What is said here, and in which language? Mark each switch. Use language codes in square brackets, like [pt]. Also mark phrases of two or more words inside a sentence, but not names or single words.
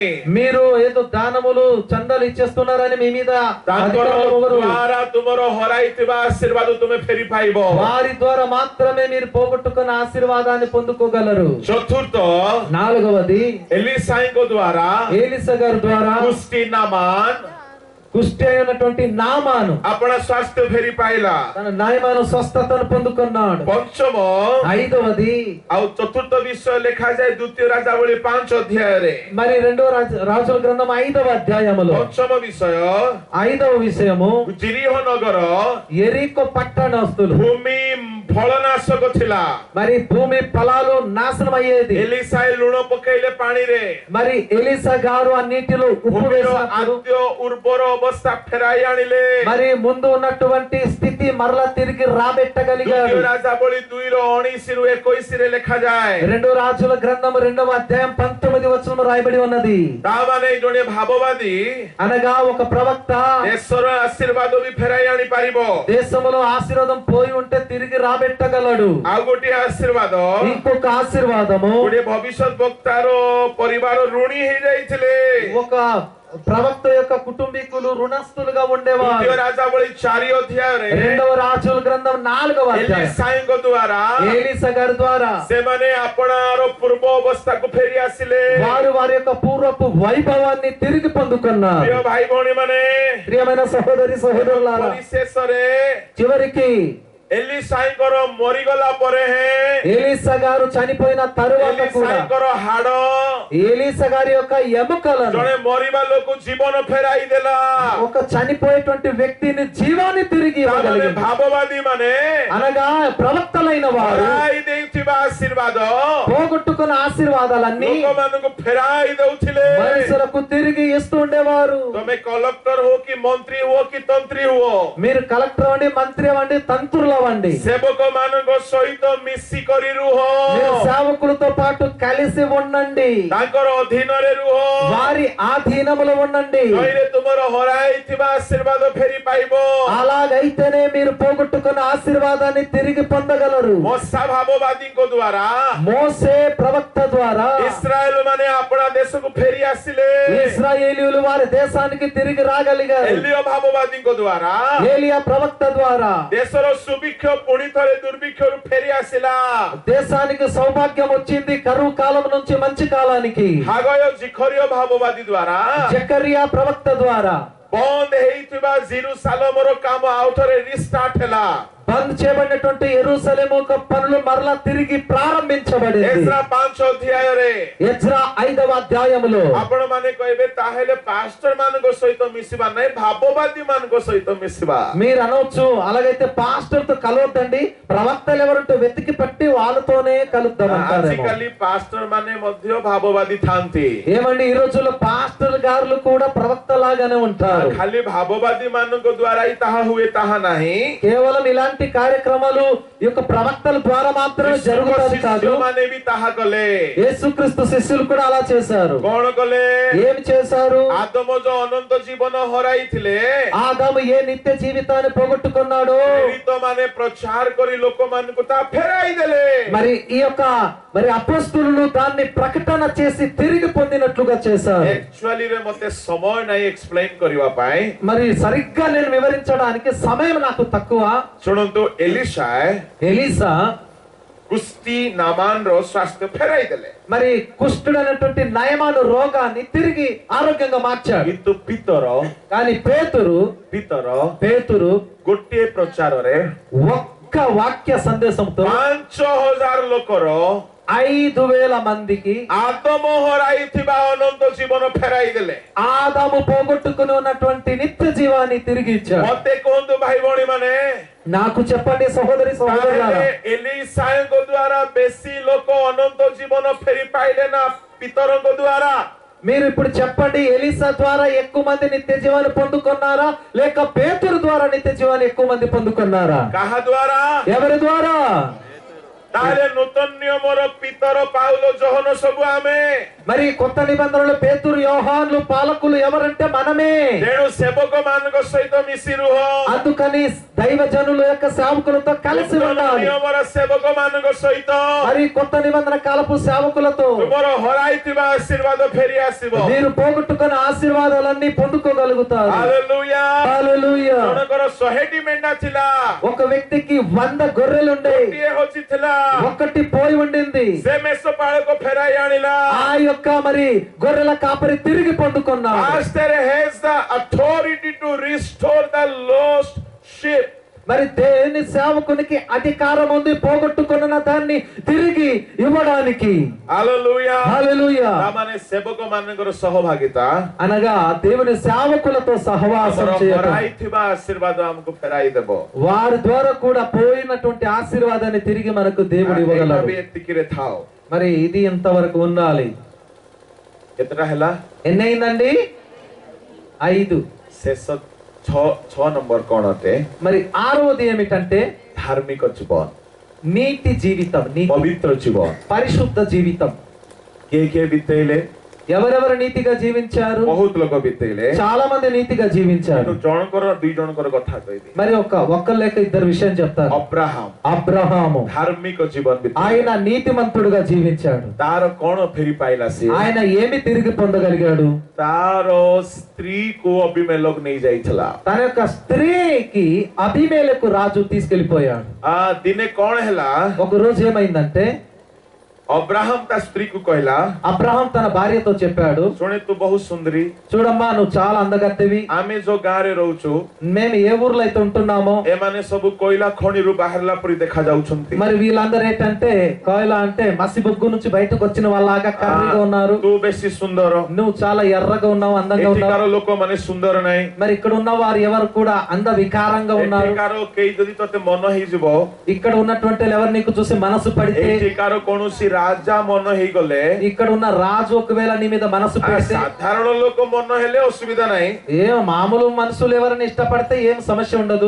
[te] మీరు ఏదో దానములు చందాలు ఇచ్చేస్తున్నారని మీ మీద వారి ద్వారా మాత్రమే మీరు పోగొట్టుకున్న ఆశీర్వాదాన్ని పొందుకోగలరు. [or] చతుర్థ [te] నాలుగవది [or] ଏଲିସାଇଙ୍କ ଦ୍ୱାରା [te] ఎలీసా గారి ద్వారా [or] କୁଷ୍ଠି ନାମାନ [te] కుష్టి అయినటువంటి నామాను [or] ଅପ୍ପୁଡୁ ସ୍ୱାସ୍ଥ୍ୟ ଫେରି ପାଇଲା [te] తన నాయమాను స్వస్థతను పొందుకున్నాడు. [or] పంచమ [te] ఐదవది [or] ଆଉ ଚତୁର୍ଥ ବିଷୟ ଲେଖାଯାଏ ଦ୍ୱିତୀୟ ରାଜାବଳୀ 5 ଅଧ୍ୟାୟରେ. [te] మరి రెండవ రాజుల గ్రంథం 5వ అధ్యాయములో [or] ପଞ୍ଚମ ବିଷୟ [te] ఐదవ విషయము [or] ଜିରିହ ନଗର [te] ఎరికో పట్టణస్తులు [or] ଭୂମି ଫଳନାଶକ ଥିଲା. [te] మరి భూమి ఫలాలు నాశనం అయ్యేది. [or] ఎలీసాయి ଲୁଣ ପକେଇଲେ ପାଣିରେ [te] మరి ఎలీసా గారు ఆ నీటిలో ఉప్పు వేశారు. [or] ଆଦ୍ୟ ଉର୍ବର ଅବସ୍ଥା ଫେରାଇ ଆଣିଲେ. [te] మరి ముందు ఉన్నటువంటి స్థితి మరలా తిరిగి రాబెట్టగలిగారు. [or] ଦ୍ୱିତୀୟ ରାଜାବଳୀ 2:19ରୁ 21ରେ ଲେଖାଯାଏ. [te] రెండో రాజుల గ్రంథం 2వ అధ్యాయం 19వ వచనం రాయబడి ఉన్నది. [or] ତାମାନେ ଜଣେ ଭାବବାଦୀ [te] అనగా ఒక ప్రవక్త [or] ଦେଶର ଆଶୀର୍ବାଦ ବି ଫେରାଇ ଆଣି ପାରିବ. [te] దేశంలో ఆశీర్వాదం పోయి ఉంటే తిరిగి రాబెట్టగలడు. [or] ଆଉ ଗୋଟିଏ ଆଶୀର୍ବାଦ [te] ఇంకొక ఆశీర్వాదము [or] ଗୋଟିଏ ଭବିଷ୍ୟତ ବକ୍ତାର ପରିବାର ଋଣୀ ହେଇଯାଇଥିଲେ. [te] ఒక ప్రవక్త యొక్క కుటుంబీకులు రుణస్తులుగా ఉండేవారు. [or] ଦ୍ୱିତୀୟ ରାଜାବଳୀ 4 ଅଧ୍ୟାୟରେ [te] రెండవ రాజుల గ్రంథం 4వ అధ్యాయం [or] ଏଲିସାଇଙ୍କ ଦ୍ୱାରା [te] ఎలీసా గారి ద్వారా [or] ସେମାନେ ଆପଣାର ପୂର୍ବ ଅବସ୍ଥାକୁ ଫେରି ଆସିଲେ. [te] వారు వారి యొక్క పూర్వపు వైభవాన్ని తిరిగి పొందుకున్నారు. [or] ପ୍ରିୟ ଭାଇ ଭଉଣୀ ମାନେ, [te] ప్రియమైన సహోదరి సహోదరులారా, [or] ପରିଶେଷରେ [te] చివరికి [or] ଏଲିସାଇଙ୍କର ମରିଗଲା ପରେ [te] ఎలీసా గారు చనిపోయిన తరువాత కూడా [or] ଏଲିସାଇଙ୍କର ହାଡ [te] ఎలీసా గారి యొక్క ఎముకలను [or] ଜଣେ మରିବା ଲୋକ ଜୀବନ ଫେରାଇ ଦେଲା. [te] ఒక చనిపోయేటువంటి వ్యక్తిని జీవాన్ని తిరిగి ఇవ్వగలిగింది. [or] ଭାବବାଦୀ ମାନେ [te] అనగా ప్రవక్తలైన వారు [or] ଫେରାଇ ଦେଇଥିବା ଆଶୀର୍ବାଦ [te] పోగొట్టుకున్న ఆశీర్వాదాలన్నీ [or] ଲୋକମାନଙ୍କୁ ଫେରାଇ ଦଉଥିଲେ. [te] మనుషులకు తిరిగి ఇస్తూ ఉండేవారు. [or] ତମେ କଲେକ୍ଟର ହୁଅ କି ମନ୍ତ୍ରୀ ହୁଅ କି ତନ୍ତ୍ରୀ ହୁଅ, [te] మీరు కలెక్టర్ అవ్వండి, మంత్రి అవ్వండి, తంత్రులు అవ్వండి, [or] ସେବକ ମାନଙ୍କ ସହିତ ମିଶିକରି ରୁହ. [te] మీరు సేవకులతో పాటు కలిసి ఉండండి, [or] ତାଙ୍କର ଅଧୀନରେ ରୁହ. [te] వారి ఆధీనములో ఉండండి. [or] ନଇରେ ତୁମର ହରାଇଥିବା ଆଶୀର୍ବାଦ ଫେରି ପାଇବ. [te] అలాగైతేనే మీరు పోగొట్టుకున్న ఆశీర్వాదాన్ని తిరిగి పొందగలరు. [or] ମଶା ଭାବବାଦୀଙ୍କ ଦ୍ୱାରା [te] మోసే ప్రవక్త ద్వారా [or] ଇସ୍ରାଏଲ ମାନେ ଆପଣା ଦେଶକୁ ଫେରି ଆସିଲେ. [te] ఇశ్రాయేలీయులు వారి దేశానికి తిరిగి రాగలిగారు. [or] ଏଲିୟ ଭାବବାଦୀଙ୍କ ଦ୍ୱାରା [te] ఏలియా ప్రవక్త ద్వారా [or] ଦେଶର ସୁଭିକ୍ଷ ପୁଣି ଥରେ ଦୁର୍ଭିକ୍ଷରୁ ଫେରି ଆସିଲା. [te] దేశానికి సౌభాగ్యం వచ్చింది, కరువు కాలం నుంచి మంచి కాలానికి. [or] ହାଗୟ ଜିଖରିୟ ଭାବବାଦୀ ଦ୍ୱାରା [te] జకరియా ప్రవక్త ద్వారా [or] ବନ୍ଦ ହେଇଥିବା ଜେରୁସାଲେମର କାମ ଆଉ ଥରେ ରିଷ୍ଟାର୍ଟ ହେଲା. [te] బంద్ చేయబడినటువంటి యెరూషలేము యొక్క పనులు మరలా తిరిగి ప్రారంభించబడింది. [or] ఎజ్రా 5 ଅଧ୍ୟାୟରେ [te] ఎజ్రా 5వ అధ్యాయములో [or] ଆପଣ ମାନେ କହିବେ ତାହେଲେ ପାଷ୍ଟର ମାନଙ୍କ ସହିତ ମିଶିବା ନାହିଁ, ଭାବବାଦୀ ମାନଙ୍କ ସହିତ ମିଶିବା. [te] మీరు అనవచ్చు, అలాగైతే పాస్టర్ తో కలవద్దండి, ప్రవక్తలు ఎవరంటే వెతికి పట్టి వాళ్ళతోనే కలుద్దాం అంటారేమో. [or] ଆଜିକାଲି ପାଷ୍ଟର ମାନେ ମଧ୍ୟ ଭାବବାଦୀ ଥାନ୍ତି. [te] ఏమండి, ఈ రోజుల్లో పాస్టర్ గారులు కూడా ప్రవక్త లాగానే ఉంటారు. [or] ଖାଲି ଭାବବାଦୀ ମାନଙ୍କ ଦ୍ୱାରା ହିଁ ତାହା ହୁଏ ତାହା ନାହିଁ. [te] కేవలం ఇలాంటి కార్యక్రమాలు ఈ యొక్క ప్రవక్తల ద్వారా మాత్రమే జరుగుతాయి కాదు. [or] ମାନେ ବି ତାହା କଲେ. [te] యేసుక్రీస్తు శిష్యులు కూడా అలా చేశారు. [or] କଣ କଲେ? [te] ఏమి చేశారు? [or] ଆଦମ ଯୋଉ ଅନନ୍ତ ଜୀବନ ହରାଇଥିଲେ, [te] ఆదాము ఏ నిత్య జీవితాన్ని పోగొట్టుకున్నాడు, [or] ମାନେ ପ୍ରଚାର କରି ଲୋକମାନଙ୍କୁ ତାହା ଫେରାଇ ଦେଲେ. [te] మరి ఈ యొక్క అపోస్తలులు దాన్ని ప్రకటన చేసి తిరిగి పొందినట్లుగా చేశారు. [or] యాక్చువల్లీ రే మତେ ସମୟ ନାହିଁ ఎక్స్‌ప్లెయిన్ କରିବା ପାଇଁ. [te] మరి సరిగ్గా నేను వివరించడానికి సమయం నాకు తక్కువ. [or] ଶୁଣନ୍ତୁ, ఎలీసా କୁଷ୍ଠି ନାମାନ ର ସ୍ୱାସ୍ଥ୍ୟ ଫେରାଇ ଦେଲେ. [te] మరి కుష్ఠుడు అనేటువంటి నయమాను రోగాన్ని తిరిగి ఆరోగ్యంగా మార్చాడు. [or] କିନ୍ତୁ [te] కానీ పేతురు [or] ଗୋଟିଏ ପ୍ରଚାରରେ [te] ఒక్క వాక్య సందేశంతో [or] 5000 ଲୋକର [te] 5000 మందికి [or] ଆଦମ ହରାଇଥିବା ଅନନ୍ତ ଜୀବନ ଫେରାଇ ଦେଲେ. [te] ఆదాము పోగొట్టుకుని ఉన్నటువంటి నిత్య జీవాన్ని తిరిగి ఇచ్చాడు. [or] ମତେ କୁହନ୍ତୁ ଭାଇ ଭଉଣୀ ମାନେ, [te] నాకు చెప్పండి సహోదరి సహోదరులారా, [or] ଏଲିସାଙ୍କ ଦ୍ୱାରା ବେଶୀ ଲୋକ ଅନନ୍ତ ଜୀବନ ଫେରି ପାଇଲେ ନା ପିତରଙ୍କ ଦ୍ୱାରା? [te] మీరు ఇప్పుడు చెప్పండి, ఎలీసా ద్వారా ఎక్కువ మంది నిత్య జీవాన్ని పొందుకున్నారా, లేక పేతురు ద్వారా నిత్య జీవాన్ని ఎక్కువ మంది పొందుకున్నారా? [or] କାହା ଦ୍ୱାରା? [te] ఎవరి ద్వారా? [or] ତାହେଲେ ନୂତନ ନିୟମର ପିତର ପାଉଲ ଯୋହନ ସବୁ ଆମେ. [te] మరి కొత్త నిబంధనలో పేతురు, యోహాన్లు, పాలకులు ఎవరంటే మనమే. [or] ତେଣୁ ସେବକ ମାନଙ୍କ ସହିତ ମିଶି ରୁହ. [te] అందుకని దైవజనుల యొక్క సేవకులతో కలిసి ఉండాలి. [or] నియమର ସେବକମାନଙ୍କ ସହିତ [te] మరి కొత్త నిబంధన కాలపు సేవకులతో [or] ତୁମର ହରାଇଥିବା ଆଶୀର୍ବାଦ ଫେରି ଆସିବ. [te] మీరు పోగొట్టుకున్న ఆశీర్వాదాలన్నీ పొందుకోగలుగుతారు. [or] ହାଲେଲୁୟା. [te] హల్లెలూయా. [or] ଜଣଙ୍କର 100ଟି ମେଣ୍ଢା ଥିଲା, [te] ఒక వ్యక్తికి 100 గొర్రెలుండే, [or] ଗୋଟିଏ ହଜିଥିଲା, [te] ఒక్కటి పోయి ఉండింది. [or] ସେ ମେଷପାଳକ ଫେରାଇ ଆଣିଲା. [te] ఆ యొక్క మరి గొర్రెల కాపరి తిరిగి పొందుకున్నాడు. [en] As there has the authority to restore the lost sheep. [te] మరి దేవుని సేవకునికి అధికారం ఉంది పోగొట్టుకున్న దాన్ని తిరిగి ఇవ్వడానికి. [or] ହାଲେଲୁୟା. [te] హల్లెలూయా. [or] ତାମାନେ ସେବକମାନଙ୍କର ସହଭାଗିତା [te] అనగా దేవుని సేవకులతో సహవాసం [or] ଆମର [te] చేయడం, [or] ହରାଇଥିବା ଆଶୀର୍ବାଦ ଆମକୁ ଫେରାଇ ଦେବ. [te] వారి ద్వారా కూడా పోయినటువంటి ఆశీర్వాదాన్ని తిరిగి మనకు దేవుడు [or] ଏଇଟା [te] ఇవ్వగలడు. [or] ବି ଏତିକିରେ ଥାଉ. [te] మరి ఇది ఇంతవరకు ఉండాలి. [or] କେତେଟା ହେଲା? [te] ఎన్ని అయిందండి? 5. [or] ଶେଷ 6 ନମ୍ବର କଣ ଅଟେ? [te] మరి 6వది ఏమిటంటే [or] ଧାର୍ମିକ ଜୀବନ, [te] నీతి జీవితం, నీతి [or] ପବିତ୍ର ଜୀବନ. [te] పరిశుద్ధ జీవితం. [or] କିଏ କିଏ ବିତେଇଲେ? [te] ఎవరెవరు నీతిగా జీవించారు? [or] ବହୁତ ଲୋକ ବିତେଇଲେ. [te] చాలా మంది నీతిగా జీవించారు. [or] କିନ୍ତୁ ଜଣଙ୍କର 2 ଜଣଙ୍କର କଥା କହିବି. [te] మరి ఒక్క లేక ఇద్దరు విషయం చెప్తారు. అబ్రహాము [or] ଧାର୍ମିକ ଜୀବନ ବିତେଇଲେ. [te] ఆయన నీతిమంతుడుగా జీవించాడు. [or] ତାର କଣ ଫେରି ପାଇଲା ସିଏ? [te] ఆయన ఏమి తిరిగి పొందగలిగాడు? [or] ତାର ସ୍ତ୍ରୀକୁ ଅବିମେଲେକ ନେଇ ଯାଇଥିଲା. [te] తన యొక్క స్త్రీకి అబీమెలెకు రాజు తీసుకెళ్లిపోయాడు. [or] ଦିନେ କଣ ହେଲା? [te] ఒక రోజు ఏమైందంటే [or] ଅବ୍ରାହମ ତା ସ୍ତ୍ରୀକୁ କହିଲା, [te] అబ్రహాం తన భార్యతో చెప్పాడు, [or] ଶୁଣେ ତୁ ବହୁତ ସୁନ୍ଦରୀ, [te] చూడమ్మా నువ్వు చాలా అందగత్తెవి. [or] ଆମେ ଯୋଉ ଗାଁରେ ରହୁଛୁ [te] మేము ఏ ఊర్లో అయితే ఉంటున్నామో [or] ଏମାନେ ସବୁ କୋଇଲା ଖଣିରୁ ବାହାରିଲା ପରି ଦେଖା ଯାଉଛନ୍ତି. [te] మరి వీళ్ళందరూ ఏంటంటే కోయిల అంటే మసి బొగ్గు నుంచి బయటకు వచ్చిన వాళ్ళలాగా కర్రీగా ఉన్నారు. [or] ତୁ ବେଶୀ ସୁନ୍ଦର, [te] నువ్వు చాలా ఎర్రగా ఉన్నావు, అందంగా ఉన్నావు. [or] ଏଠିକାର ଲୋକମାନେ ସୁନ୍ଦର ନାହିଁ. [te] మరి ఇక్కడ ఉన్న వారు ఎవరు కూడా అంద వికారంగా ఉన్నారు. [or] ଏଠିକାର କେହି ଯଦି ତତେ ମନ ହେଇଯିବ, [te] ఇక్కడ ఉన్నటువంటి ఎవరు నీకు చూసి మనసు పడితే, [or] ଏଠିକାର କୌଣସି ରାଜା ମନ ହେଇଗଲେ, [te] ఇక్కడ ఉన్న రాజు ఒకవేళ నీ మీద మనసు పెడితే, [or] ସାଧାରଣ ଲୋକ ମନ ହେଲେ ଅସୁବିଧା ନାହିଁ. [te] ఏం మామూలు మనుషులు ఎవరిని ఇష్టపడితే ఏం సమస్య ఉండదు.